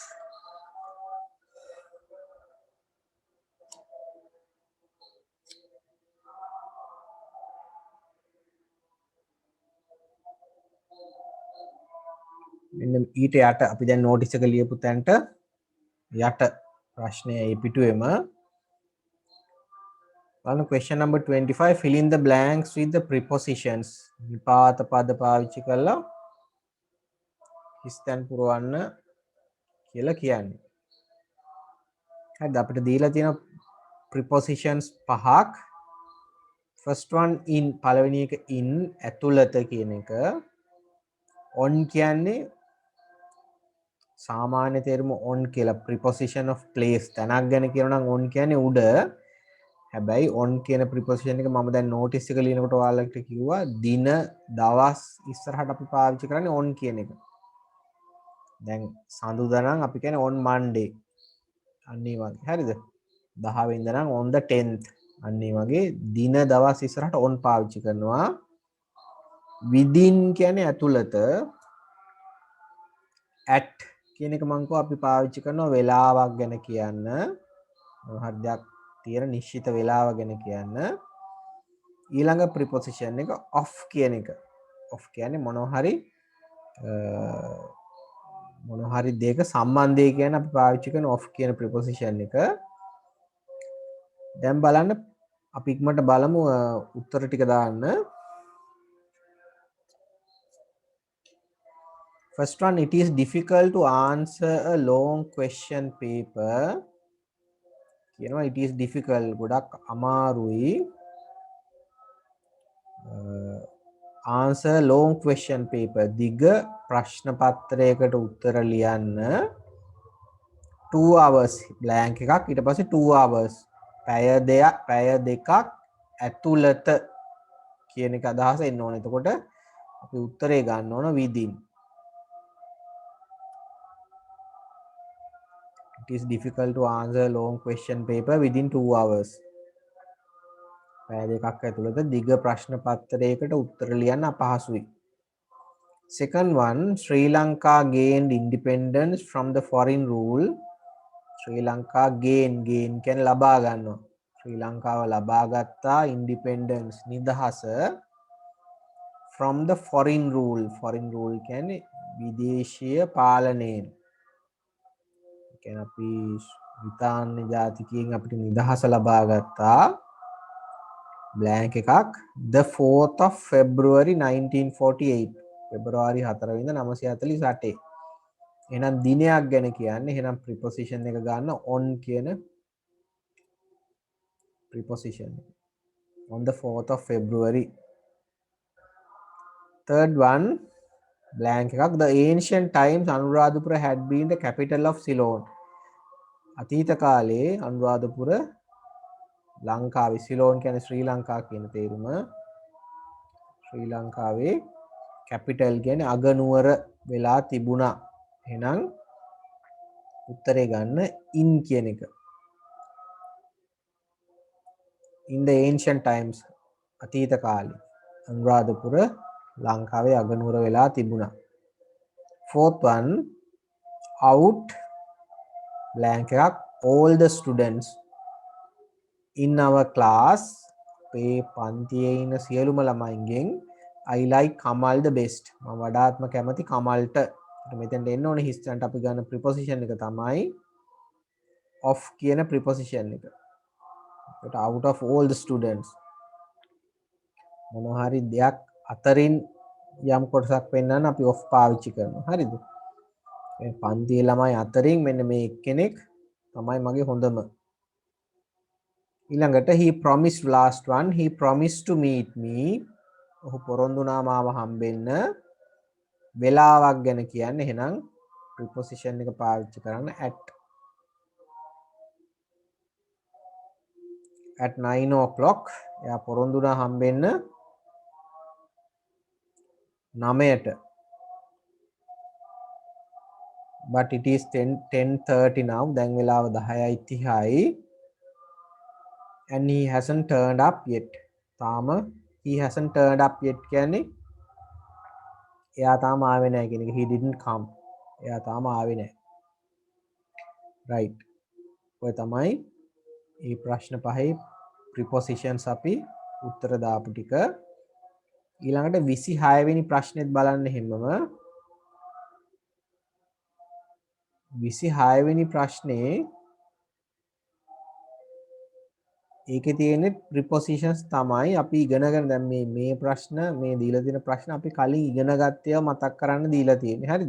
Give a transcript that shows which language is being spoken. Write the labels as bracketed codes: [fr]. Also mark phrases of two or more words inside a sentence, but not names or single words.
[si] මෙන්න ඊට යට අපි දැන් notice එක ලියපු තැනට යට ප්‍රශ්නය ඒ පිටුවේම බලන්න [en] question number 25 fill in the blanks with the prepositions [si] විපාත පද පාවිච්චි කරලා හිස්තැන් පුරවන්න කියලා කියන්නේ. හරිද අපිට දීලා තියෙන prepositions පහක් [en] first one in [si] පළවෙනි එක in ඇතුළත කියන එක on කියන්නේ සාමාන්‍ය තේරුම on කියලා [en] preposition of place [si] තැනක් ගැන කියනවා නම් on කියන්නේ උඩ හැබැයි on කියන preposition එක මම දැන් notice එක ලියනකොට ඔයාලට කිව්වා දින දවස් ඉස්සරහට අපි පාවිච්චි කරන්නේ on කියන එක. දැන් සඳුදා නම් අපි කියන්නේ [en] on Monday. [si] අන්න ඒ වගේ. හරිද? 10 වෙනිදා නම් [en] on the 10th. [si] අන්න ඒ වගේ දින දවස් ඉස්සරහට on පාවිච්චි කරනවා. within කියන්නේ ඇතුළත at කියන එක මම අපි පාවිච්චි කරනවා වෙලාවක් ගැන කියන්න. මොහොත් දෙයක් තියෙන නිශ්චිත වේලාව ගැන කියන්න. ඊළඟ preposition එක of කියන එක. of කියන්නේ මොනවා හරි දෙයක සම්බන්ධය කියන අපි පාවිච්චි කරන of කියන preposition එක. දැන් බලන්න අපි ඉක්මනට බලමු උත්තර ටික දාන්න. [en] First one, it is difficult to answer a long question paper. You know, it is difficult. [si] ගොඩක් අමාරුයි. [en] Answer long question paper. [si] දිග ප්‍රශ්න පත්‍රයකට උත්තර ලියන්න [en] 2 hours blank [si] එකක් ඊට පස්සේ [en] 2 hours [si] පැය දෙකක් ඇතුළත කියන එක අදහස එන්න ඕනේ. එතකොට අපි උත්තරේ ගන්න ඕන within. [en] It is difficult to answer long question paper within 2 hours. [si] පැය දෙකක් ඇතුළත දිග ප්‍රශ්න පත්‍රයකට උත්තර ලියන්න අපහසුයි. [en] Second one, Sri Lanka gained independence from the foreign rule. [si] Sri Lanka gain කියන්නේ ලබා ගන්නවා. ශ්‍රී ලංකාව ලබා ගත්තා independence නිදහස [en] from the foreign rule. Foreign rule [si] කියන්නේ විදේශීය පාලනයෙන්. කියන්නේ අපි බ්‍රිතාන්‍ය ජාතිකයෙන් අපිට නිදහස ලබා ගත්තා. [en] blank එකක් the 4th of February 1948. [si] පෙබරවාරි 4 වෙනිදා 948. එහෙනම් දිනයක් ගැන කියන්නේ එහෙනම් preposition එක ගන්න on කියන preposition [en] on the 4th of February. Third one, blank එකක් the ancient times Anuradhapura had been the capital of Ceylon. [si] අතීත කාලේ අනුරාධපුර ලංකාවේ සිලෝන් කියන්නේ ශ්‍රී ලංකා කියන තේරුම. ශ්‍රී ලංකාවේ කැපිටල් කියන්නේ අගනුවර වෙලා තිබුණා. එහෙනම් උත්තරේ ගන්න in කියන එක. [en] In the ancient times [si] අතීත කාලේ අනුරාධපුර ලංකාවේ අගනුවර වෙලා තිබුණා. [en] Fourth one, out blank එකක් all the students in our class [si] අපේ පන්තියේ ඉන්න සියලුම ළමයින්ගෙන් [en] I like Kamal the best. [si] මම වඩාත්ම කැමති කමල්ට. මෙතෙන්ට එන්න ඕනේ හිස්ටන්ට අපි ගන්න preposition එක තමයි of කියන preposition එක. ඒකට [en] out of all the students [si] මොනවා හරි දෙයක් අතරින් යම් කොටසක් පෙන්වන්න අපි of පාවිච්චි කරනවා. හරිද? මේ පන්තියේ ළමයි අතරින් මෙන්න මේ එක්කෙනෙක් තමයි මගේ හොඳම. [en] ඊළඟට he promised last one, he promised to meet me. [si] ඔහු පොරොන්දු වුණා මාව හම්බෙන්න. වෙලාවක් ගැන කියන්නේ එහෙනම් preposition එක පාවිච්චි කරන්න [en] at 9 o'clock. [si] එයා පොරොන්දු වුණා හම්බෙන්න 9ට. [en] but it is 10:30 now. [si] දැන් වෙලාව 10:30යි. [en] and he hasn't turned up yet. [si] තාම [en] he hasn't turned up yet [si] කියන්නේ එයා තාම ආවේ නැහැ කියන එක. [en] he didn't come. [si] එයා තාම ආවේ නැහැ. right. ඔය තමයි මේ ප්‍රශ්න පහේ prepositions අපි උත්තර දාපු ටික. ඊළඟට 26 වෙනි ප්‍රශ්නෙත් බලන්න හැමම 26 වෙනි ප්‍රශ්නේ ඒකේ තියෙන prepositions තමයි අපි ඉගෙනගෙන දැන් මේ ප්‍රශ්න මේ දීලා තියෙන ප්‍රශ්න අපි කලින් ඉගෙන ගත්තේ මතක් කරන්න දීලා තියෙන්නේ. හරිද?